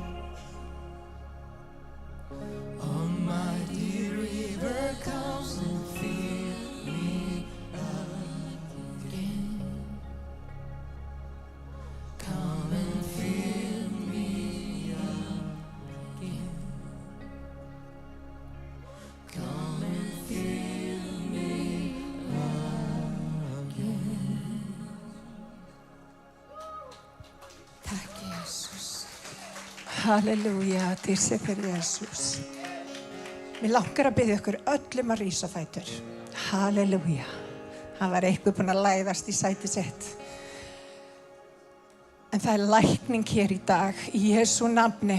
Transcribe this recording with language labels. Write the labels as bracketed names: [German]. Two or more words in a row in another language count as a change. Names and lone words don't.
[English] Almighty river comes and fills me again. Come and fill me again. Come and fill me again. [Icelandic] Takk Jesus. Halleluja, þessi fyrir Jesus. Mér langar að biðja ykkur öllum að rísa á fætur. Halleluja. Hann var eitthvað búinn að læðast í sæti sitt. En það er lækning hér í dag, í Jesú nafni.